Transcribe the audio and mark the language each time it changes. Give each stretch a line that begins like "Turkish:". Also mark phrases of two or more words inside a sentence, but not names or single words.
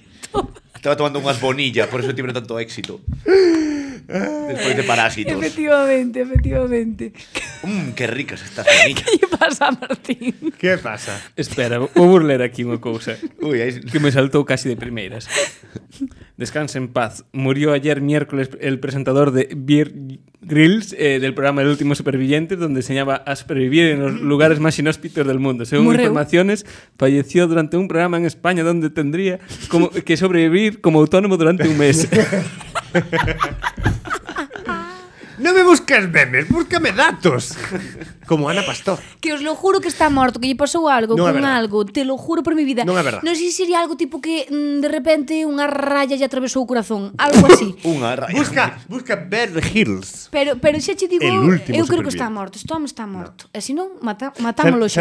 Galician: Estaba tomando unhas bonillas,
Spanish: por eso
Galician: tiveron tanto éxito. Despois de Parásitos. Efectivamente.
Spanish: Que ricas estas semillas.
Galician: Que lle pasa a Martín? Que pasa? Espera, vou ler aquí unha cousa Uy, aí... que me saltou casi de primeiras.
Spanish: Descanse en paz. Murió ayer miércoles el presentador de Beer Grylls del programa El último superviviente, donde enseñaba a sobrevivir en los lugares más inhóspitos del mundo. Según informaciones, falleció durante un programa en España donde tendría que sobrevivir como autónomo durante un mes.
Galician: Non me busques memes, búscame datos. Como Ana Pastor. Que
Spanish: os lo juro
Galician: que está morto, que lle pasou algo Non é con verdad.
Spanish: algo, te lo juro por mi vida.
Galician: Non é verdad. Non sei se sería algo tipo que de repente unha raya lle atravesou o corazón, algo así. Unha raya. Busca Bear Grylls. Pero xa che digo, El último eu creo que superviviente. está morto. Este home está morto. E se non, matámolo xa.